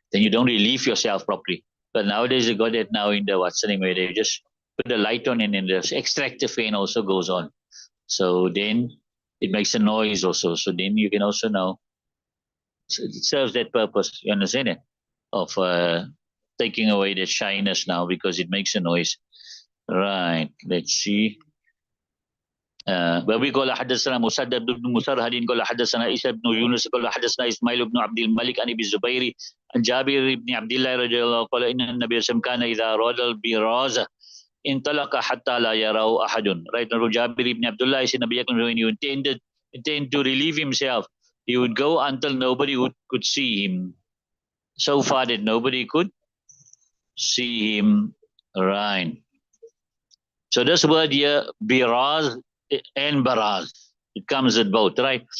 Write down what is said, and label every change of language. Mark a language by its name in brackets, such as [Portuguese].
[English] Then you don't relieve yourself properly. But nowadays they got it now in the what's the name where they just put the light on and then the extractor fan also goes on. So then it makes a noise also. So then you can also now it serves that purpose. You understand it? Of taking away the shyness now because it makes a noise. Right. Let's see. [Arabic] وابي قال حدثنا مسدد بن مسرهد قال حدثنا عيسى بن يونس قال حدثنا اسماعيل بن عبد الملك عن ابي الزبير عن جابر بن عبد الله رضي الله قال ان النبي صلى الله عليه وسلم كان اذا اراد البراز انطلق حتى لا يراه احد. [English] Right now Jabir ibn Abdullah is in Nabi Akram when he intend to relieve himself, he would go until nobody could see him. So far that nobody could see him. Right. So this word here, biraz and baraz, it comes with both, right?